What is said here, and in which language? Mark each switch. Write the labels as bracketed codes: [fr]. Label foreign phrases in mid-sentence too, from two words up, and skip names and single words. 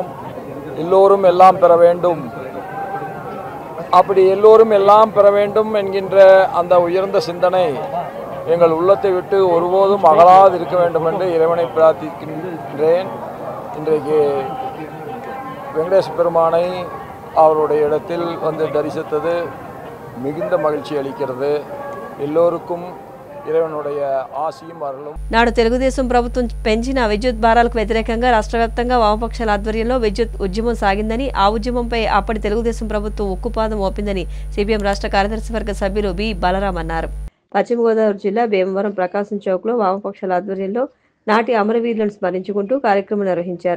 [ta] எல்லோரும் எல்லாம் பெற வேண்டும், அப்படி எல்லோரும் எல்லாம் பெற வேண்டும் என்கின்ற அந்த உயர்ந்த சிந்தனை எங்கள் உள்ளத்தை விட்டு ஒருபோதும் அகலாது இருக்க வேண்டும் என்று இறைவனை பிரார்த்திக்கின்றேன். இன்றைக்கு வெங்கடேச பெருமானை அவருடைய இடத்தில் வந்து தரிசித்தது மிகுந்த மகிழ்ச்சி அளிக்கிறது. எல்லோருக்கும் இறவனுடைய ஆசீம் அருலு. [te] నాడు తెలుగుదేశం ప్రభుత్వం పెంచిన విద్యుత్ భారాలకు వ్యతిరేకంగా రాష్ట్ర వ్యాప్తంగా వామపక్షాల ఆధ్వర్యంలో విద్యుత్ ఉద్యమం సాగిందని, ఆ ఉద్యమంపై అప్పటి తెలుగుదేశం ప్రభుత్వం ఉక్కుపాదం మోపిందని సిపిఎం రాష్ట్ర కార్యదర్శి వర్గ సభ్యులు బి బలరాం అన్నారు. పశ్చిమ గోదావరి జిల్లా భీమవరం ప్రకాశం చౌక్లో వామపక్షాల ఆధ్వర్యంలో నాటి అమరవీరులను స్మరించుకుంటూ కార్యక్రమం నిర్వహించారు.